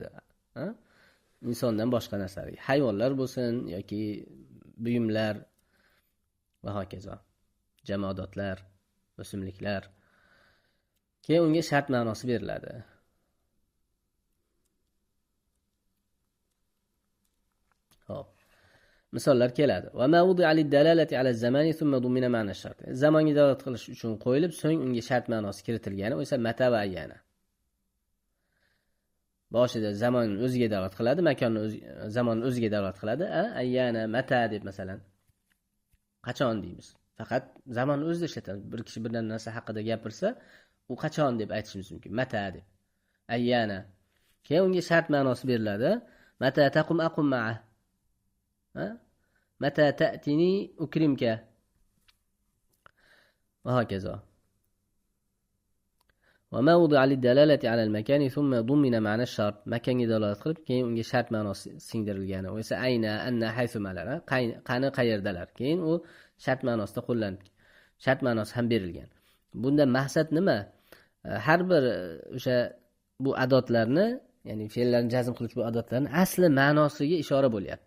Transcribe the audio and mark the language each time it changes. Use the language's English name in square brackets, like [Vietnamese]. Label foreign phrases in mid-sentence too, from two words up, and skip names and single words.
[Uzbek] Insondan boshqa narsalarga, hayvonlar bo'lsin yoki buyumlar va hokazo, jamoadotlar, o'simliklar. Keyin unga shart ma'nosi beriladi. Xo'p. Misollar keladi. [Arabic] وما وضع للدلالة على الزمان ثم ضمن معنى الشرط. [Uzbek] Zamonga dalolat qilish uchun qo'yilib, so'ng unga shart ma'nosi kiritilgani, o esa mata va ayyana. Boshida zamon o'ziga dalolat qiladi, zamon o'ziga dalolat qiladi. Ayyana, mata deb masalan qachon deymiz. Faqat zamon o'zida ishlatamiz. Bir kishi bir narsa haqida gapirsa, u qachon deb aytishimiz mumkin. Mata deb. Ayyana. Keyin unga shart ma'nosi beriladi. [Arabic] متى تقم أقم مع متى تأتني أكرمك. [Uzbek] Va hokazo. [Arabic] وما وضع للدلالة على المكان ثم ضمن معنى الشرط. [Uzbek] Makanga dalolat qilib, keyin unga shart ma'nosi singdirilgani. O esa ayna, anna, haythu malar. Qani qayerdalar. Keyin u shart ma'nosida qo'llanib, shart ma'nosi ham berilgan. Bunda maqsad nima? Har bir o'sha bu adotlarni, ya'ni fe'llarni jazm qiluvchi bu adotlarni asli ma'nosiga ishora bo'lyapti.